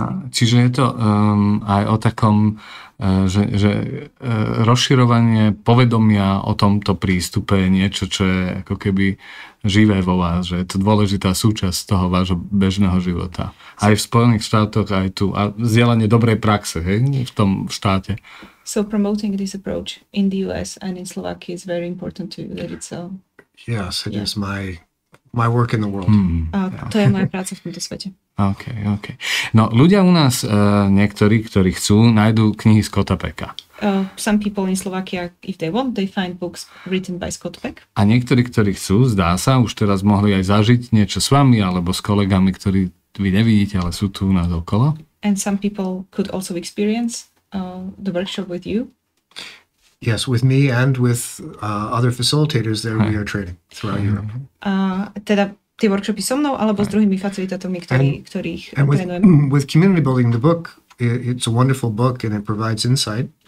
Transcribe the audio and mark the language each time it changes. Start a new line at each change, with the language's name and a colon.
Slovak: Čiže je to aj o takom, že rozširovanie povedomia o tomto prístupe je niečo, čo je ako keby živé vo vás, že je to dôležitá súčasť toho vášho bežného života. Aj v Spojených štátoch, aj tu. A zdieľanie dobrej praxe, hej, v tom štáte.
English: So promoting this approach in the US and in Slovakia is very important to you, that it's Yes, it is my work in the world.
Slovak: A to je moja práca v tomto svete. OK. No, ľudia u nás, niektorí, ktorí chcú, nájdú knihy Scotta Pecka.
English: Some people in Slovakia, if they want, they find books written by Scott Peck.
Slovak: A niektorí, ktorí chcú, zdá sa, už teraz mohli aj zažiť niečo s vami, alebo s kolegami, ktorí vy nevidíte, ale sú tu u nás okolo.
English: And some people could also experience the workshop with you. Yes, with me and with other facilitators there we are training throughout Europe.
Slovak: Teda tie workshopy so mnou, alebo s druhými facilitátormi, ktorých trénujem.
English: With community building, the book, it's a wonderful book and it provides insight.